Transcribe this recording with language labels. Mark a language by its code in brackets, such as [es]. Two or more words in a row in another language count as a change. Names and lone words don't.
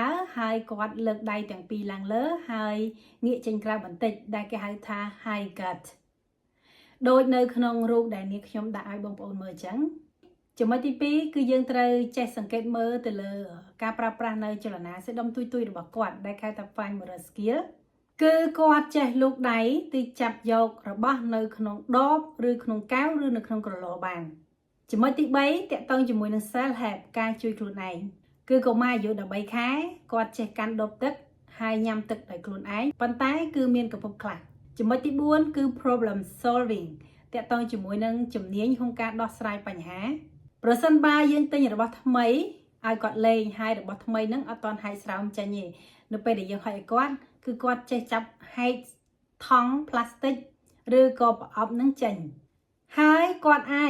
[km] រហើយគាត់លើកដៃទាំងពីរឡើងលើហើយងាកចេញក្រៅបន្តិចដែលគេហៅថា [en] high gut [km] ដូចនៅក្នុងរូបដែលនាងខ្ញុំដាក់ឲ្យបងប្អូនមើលអញ្ចឹងចំណុចទី2គឺយើងត្រូវចេះសង្កេតមើលទៅលើការប្រើប្រាស់នៅចលនាសាច់ដុំទុយៗរបស់គាត់ដែលហៅថា [en] fine motor skill [km] គឺគាត់ចេះលោកដៃទីចាប់យករបស់នៅក្នុងដបឬ ក្នុងកែវឬនៅក្នុងក្រឡបានចំណុចទី3តកតងជាមួយនឹង [en] self help [km] ការជួយខ្លួនឯងគឺកុមារអាយុ13ខែគាត់ចេះកាន់ដបទឹកហើយញ៉ាំទឹកដោយខ្លួនឯងប៉ុន្តែគឺមានកំពុកខ្លះចំណុចទី4គឺ [en] problem solving [km] តកតងជាមួយនឹងជំនាញក្នុងការដោះស្រាយ បញ្ហាប្រសិនបើយើងទិញរបស់ថ្មីឲ្យគាត់លេងហើយរបស់ថ្មីហ្នឹងអត់ទាន់ហែកស្រោមចេញទេនៅពេលដែលយើងហែកឲ្យគាត់គឺគាត់ចេះចាប់ហែកថង់ផ្លាស្ទិកឬក៏ប្រអប់ហ្នឹងចេញហើយគាត់អាច